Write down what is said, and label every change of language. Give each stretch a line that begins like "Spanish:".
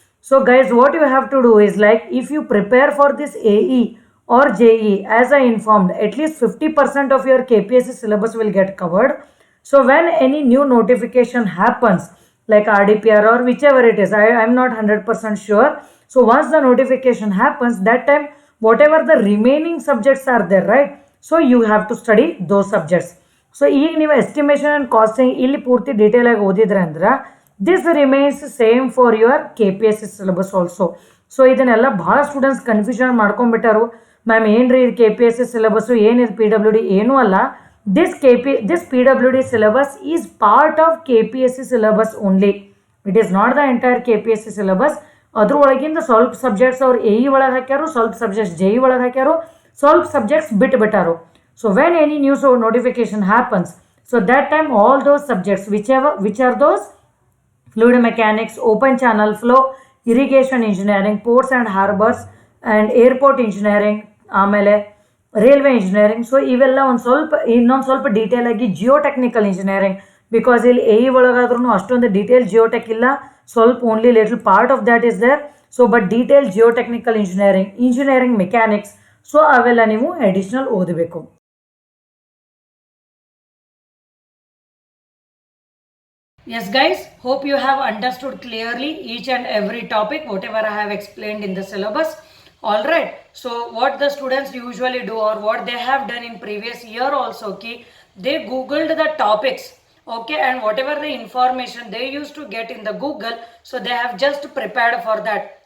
English: So guys, what you have to do is, like, if you prepare for this AE or JE, as I informed, at least 50% of your KPSC syllabus will get covered. So when any new notification happens, like RDPR or whichever it is, I'm not 100% sure. So once the notification happens, that time whatever the remaining subjects are there, right? So you have to study those subjects.
Kannada: So ಈಗ ನೀವು estimation and casting ಇಲ್ಲಿ ಪೂರ್ತಿ detail ಆಗಿ ಓದಿದ್ರೆ ಅಂದ್ರೆ
English: This remains same for your KPSC syllabus also.
Kannada: So ಇದನ್ನೆಲ್ಲ ಭಾಳ students confusion ಮಾಡ್ಕೊಂಡ್ಬಿಟ್ಟಾರು. Ma'am ಏನ್ರಿ ಇದು KPSC ಸಿಲೆಬಸ್ಸು, ಏನಿದು PWD? ಏನೂ ಅಲ್ಲ.
English: this PWD syllabus is part of KPSC syllabus only. It is not the entire KPSC syllabus.
Kannada: ಅದ್ರೊಳಗಿಂದ ಸ್ವಲ್ಪ subjects ಅವ್ರು AE ಒಳಗೆ ಹಾಕ್ಯಾರು, ಸ್ವಲ್ಪ ಸಬ್ಜೆಕ್ಟ್ಸ್ JE ಒಳಗೆ ಹಾಕ್ಯಾರು, ಸ್ವಲ್ಪ subjects ಬಿಟ್ಟಾರು.
English: So when any news or notification happens, so that time all those subjects, which are those: fluid mechanics, open channel flow, irrigation engineering, ports and harbors, and airport engineering, ಆಮೇಲೆ railway engineering.
Kannada: So ಇವೆಲ್ಲ ಇನ್ನೊಂದು ಸ್ವಲ್ಪ detail ಆಗಿ geotechnical engineering, because ಇಲ್ಲಿ AE ಒಳಗಾದ್ರೂ ಅಷ್ಟೊಂದು detail ಜಿಯೋಟೆಕ್ ಇಲ್ಲ, ಸ್ವಲ್ಪ
English: Only little part of that is there.
Kannada: So but detail geotechnical engineering mechanics, so ಅವೆಲ್ಲ ನೀವು ಅಡಿಷನಲ್ ಓದಬೇಕು.
English: Yes guys, hope you have understood clearly each and every topic whatever I have explained in the syllabus. Alright, so what the students usually do, or what they have done in previous year also, they googled the topics, okay, and whatever the information they used to get in the Google, so they have just prepared for that.